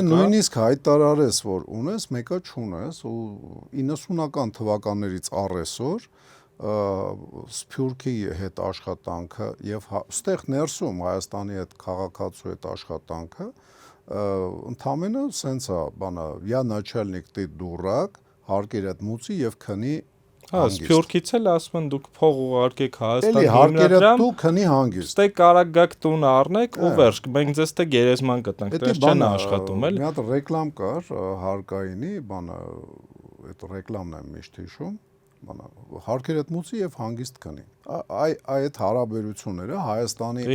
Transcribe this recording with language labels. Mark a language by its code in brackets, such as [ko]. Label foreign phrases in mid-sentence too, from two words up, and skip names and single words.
[hy] Եթե նույնիսկ հայտարարես, որ ունես, մեկը չունես, ու 90-ական թվականներից առ այսօր Սփյուռքի հետ աշխատանքը եւ ստեղ ներսում Հայաստանի հետ քաղաքացու հետ աշխատանքը ընդամենը սենց է, բանա, [ru] я начальник, ты дурак, [hy] հարկեր այդ մուծի եւ քնի հանգիստ։ Սփյուռքից էլ ասում են դուք փող ուղարկեք Հայաստան Էլի հարկերը դու քնի հանգիստ։ Ստե կարակ գաք տուն առնեք ու վերջ, մենք ձեզ տե գերեզման կտանք, դες չեն աշխատում էլ։ Մի հատ ռեկլամ կար հարկայինի, բանա, այդ ռեկլամն եմ միշտ հիշում, բանա, հարկեր այդ մուծի եւ հանգիստ քնի։ Այդ հարաբերությունները Հայաստանի